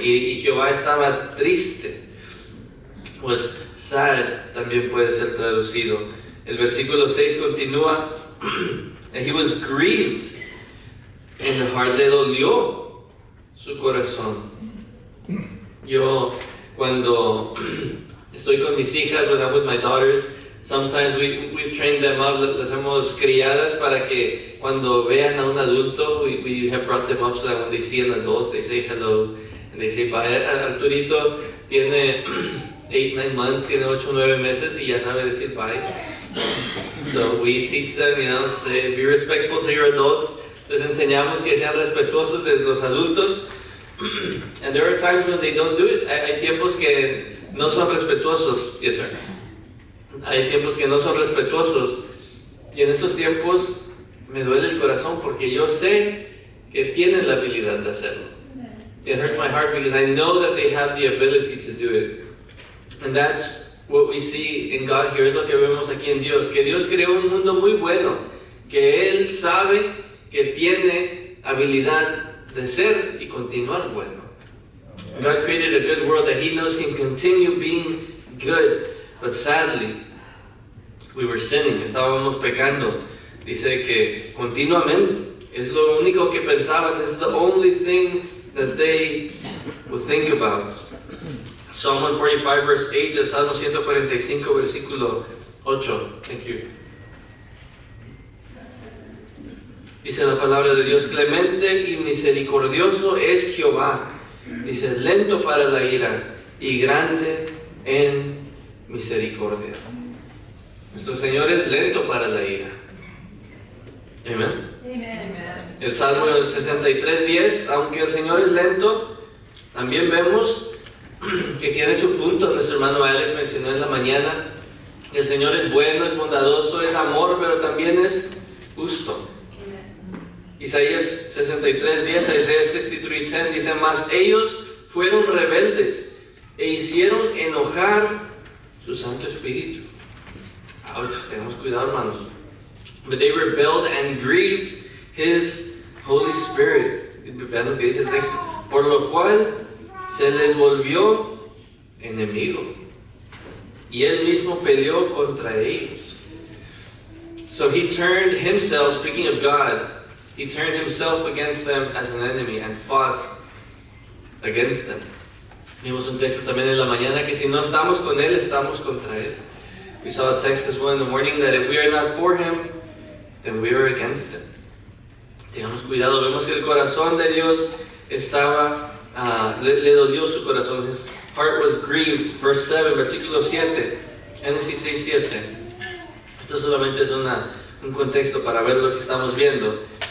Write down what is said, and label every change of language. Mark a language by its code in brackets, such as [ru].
[es] Y Jehová estaba triste. [en] Was sad, [es] también puede ser traducido. El versículo 6 continúa, [en] and he was grieved in the heart, [es] le dolió su corazón. Yo, cuando estoy con mis hijas, [en] when I'm with my daughters, sometimes we've trained them up, [es] las hemos criadas para que cuando vean a un adulto, [en] we have brought them up so that when they see an adult, they say hello, and they say bye. [es] Arturito tiene 8-9 months, tiene 8-9 meses y ya sabe decir bye. [en] So we teach them, say, be respectful to your adults. [es] Les enseñamos que sean respetuosos de los adultos. [en] And there are times when they don't do it. [es] Hay tiempos que no son respetuosos. [en] Yes, sir. [es] Hay tiempos que no son respetuosos. Y en esos tiempos me duele el corazón porque yo sé que tienen la habilidad de hacerlo. [en] It hurts my heart because I know that they have the ability to do it. And that's what we see in God here. [es] Es lo que vemos aquí en Dios. Que Dios creó un mundo muy bueno. Que Él sabe que tiene habilidad de ser y continuar bueno. [en] God created a good world that He knows can continue being good. But sadly, we were sinning. [es] Estábamos pecando. Dice que continuamente es lo único que pensaban. [en] It's the only thing that they would think about. Psalm 145 verse 8, [es] el Salmo 145 versículo 8. [en] Thank you. [es] Dice la palabra de Dios, clemente y misericordioso es Jehová. Dice, lento para la ira y grande en misericordia. Nuestro Señor es lento para la ira. Amén. El Salmo 63:10, aunque el Señor es lento, también vemos que tiene su punto. Nuestro hermano Alex mencionó en la mañana que el Señor es bueno, es bondadoso, es amor, pero también es justo. Isaías 63:10, Isaías 63:10 dice, mas ellos fueron rebeldes e hicieron enojar su Santo Espíritu. Ouch, tenemos cuidado, hermanos. [en] But they rebelled and grieved His Holy Spirit. [es] Vean lo que dice el texto. Por lo cual se les volvió enemigo. Y Él mismo peleó contra ellos. [en] So He turned Himself, speaking of God, He turned Himself against them as an enemy and fought against them. [es] Vimos un texto también en la mañana que si no estamos con Él, estamos contra Él. [en] We saw a text as well in the morning that if we are not for Him, then we are against Him. [es] Tengamos cuidado, vemos que el corazón de Dios estaba, le dolió su corazón. [en] His heart was grieved. Verse 7, [es] versículo 7. [en] Génesis 6:7. [es] Esto solamente es un contexto para ver lo que estamos viendo.